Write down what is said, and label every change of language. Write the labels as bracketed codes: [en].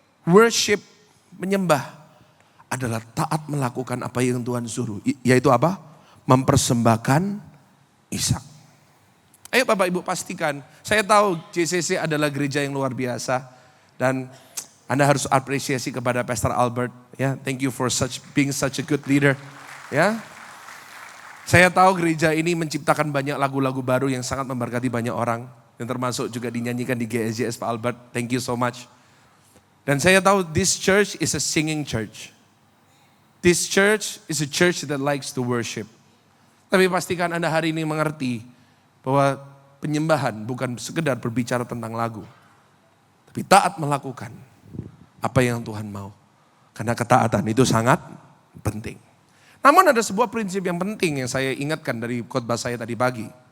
[id] Worship, menyembah adalah taat melakukan apa yang Tuhan suruh. Yaitu apa? Mempersembahkan Ishak. Ayo Bapak Ibu pastikan, saya tahu JCC adalah gereja yang luar biasa. Dan Anda harus apresiasi kepada Pastor Albert. [en] Ya, thank you for being such a good leader. [id] Ya, saya tahu gereja ini menciptakan banyak lagu-lagu baru yang sangat memberkati banyak orang. Yang termasuk juga dinyanyikan di GSJS Pak Albert. [en] Thank you so much. [id] Dan saya tahu [en] this church is a singing church. This church is a church that likes to worship. [id] Tapi pastikan Anda hari ini mengerti bahwa penyembahan bukan sekedar berbicara tentang lagu. Tapi taat melakukan apa yang Tuhan mau. Karena ketaatan itu sangat penting. Namun ada sebuah prinsip yang penting yang saya ingatkan dari khotbah saya tadi pagi.